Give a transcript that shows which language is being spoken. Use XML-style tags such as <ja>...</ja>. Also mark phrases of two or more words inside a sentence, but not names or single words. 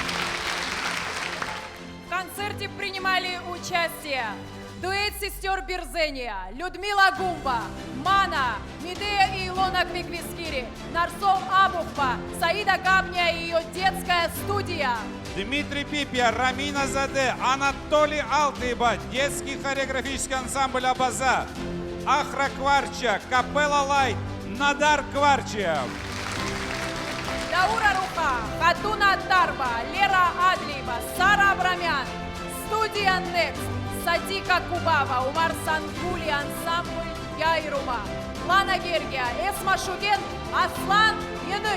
<ru>В концерте принимали участие дуэт сестер Берзения, Людмила Гумба, Мана, Медея и Илона Квиквискири, Нарсов Абухба, Саида Габня и ее детская студия. Дмитрий Пипья, Рамина Заде, Анатолий Алтыба, детский хореографический ансамбль «Абаза», Ахра Кварча, Капелла Лайт, Надар Кварчев. Даура Руха, Хатуна Тарба, Лера Адлиева, Сара Абрамян, студия Next, Садика Кубава, Умар Сангули, ансамбль Яйрума, Лана Гергия, Эсма Шуген, Аслан Янык.</ru>